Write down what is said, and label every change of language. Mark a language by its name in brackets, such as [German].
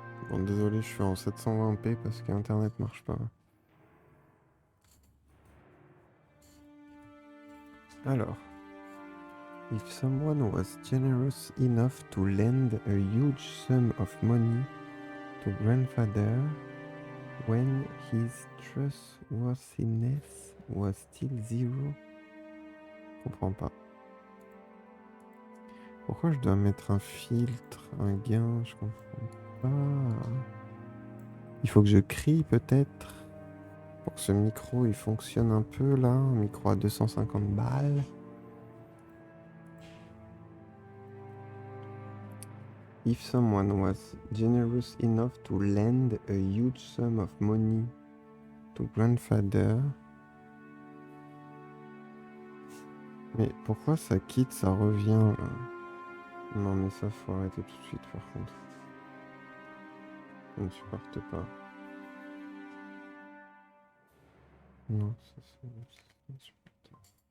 [French] Bon, désolé, je suis en 720p parce qu'Internet marche pas. Alors, [English] if someone was generous enough to lend a huge sum of money to grandfather when his trustworthiness was still zero. [French] Je comprends pas. Pourquoi je dois mettre un filtre, un gain? Je comprends pas. Il faut que je crie peut-être pour que ce micro il fonctionne un peu là. Un micro à 250 balles. [English] If someone was generous enough to lend a huge sum of money to grandfather. [French] Mais pourquoi ça quitte, ça revient là? Non mais ça faut arrêter tout de suite par contre. Je ne supporte pas. Non, ça c'est insupportable.